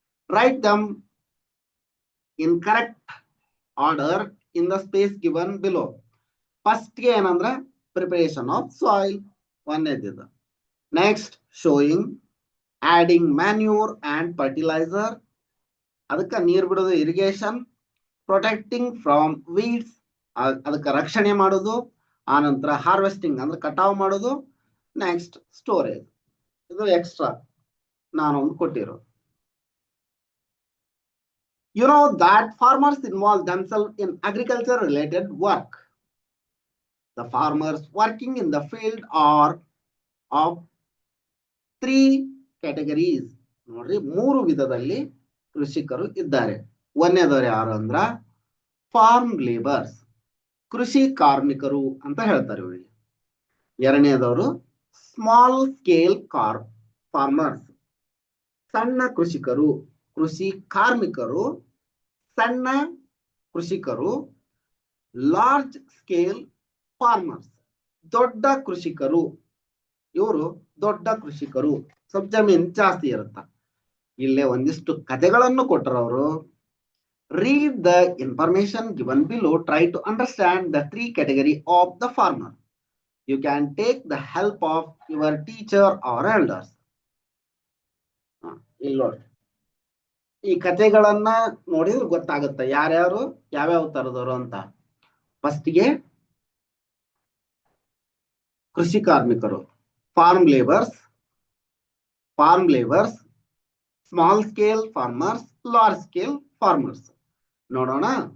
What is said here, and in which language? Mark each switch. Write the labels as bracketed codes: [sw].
[en] Write them in correct order in the space given below. First [kn] ಏನಂದ್ರೆ [en] preparation of soil, [kn] ಒಂದೇದಿದೆ. [en] Next, showing adding manure and fertilizer, [kn] ಅದಕ್ಕೆ ನೀರು ಬಿಡೋದು [en] Irrigation. Protecting from weeds, [kn] ಅದಕ್ಕೆ ರಕ್ಷಣೆ ಮಾಡೋದು. ಆನಂತರ ಹಾರ್ವೆಸ್ಟಿಂಗ್ ಅಂದ್ರೆ ಕಟಾವು ಮಾಡೋದು. Next, storage. ಇದು ಎಕ್ಸ್ಟ್ರಾ ನಾನೊಂದು ಕೊಟ್ಟಿರೋ. [en] You know that farmers involve themselves in agriculture related work. The farmers working in the field are of 3 categories. [kn] ನೋಡ್ರಿ, 3 ವಿಧದಲ್ಲಿ ಕೃಷಿಕರು ಇದ್ದಾರೆ. ಒಂದನೇದವ್ರು ಯಾರು ಅಂದ್ರ ಫಾರ್ಮ್ ಲೇಬರ್ಸ್, ಕೃಷಿ ಕಾರ್ಮಿಕರು ಅಂತ ಹೇಳ್ತಾರೆ ಇವರಿಗೆ. ಎರಡನೇದವರು ಸ್ಮಾಲ್ ಸ್ಕೇಲ್ ಫಾರ್ಮರ್ಸ್, ಸಣ್ಣ ಕೃಷಿಕರು, ಕೃಷಿ ಕಾರ್ಮಿಕರು, ಸಣ್ಣ ಕೃಷಿಕರು. [en] large scale farmers, [kn] ದೊಡ್ಡ ಕೃಷಿಕರು. ಇವರು ದೊಡ್ಡ ಕೃಷಿಕರು, ಸ್ವಲ್ಪ ಜಮೀನ್ ಜಾಸ್ತಿ ಇರುತ್ತ. ಇಲ್ಲೇ ಒಂದಿಷ್ಟು ಕಥೆಗಳನ್ನು ಕೊಟ್ಟರು ಅವರು. [en] Read the information given below. Try to understand the three category of the farmer. You can take the help of your teacher or elders. [kn] ಇಲ್ಲಿ ನೋಡಿ, ಈ ಕಥೆಗಳನ್ನ ನೋಡಿದ್ರೆ ಗೊತ್ತಾಗುತ್ತೆ ಯಾರ್ಯಾರು ಯಾವ್ಯಾವ ತರದವರು ಅಂತ. [en] ಫಸ್ಟ್ಗೆ ಕೃಷಿ ಕಾರ್ಮಿಕರು, farm labours, small scale farmers, large scale farmers. [kn] ನೋಡೋಣ.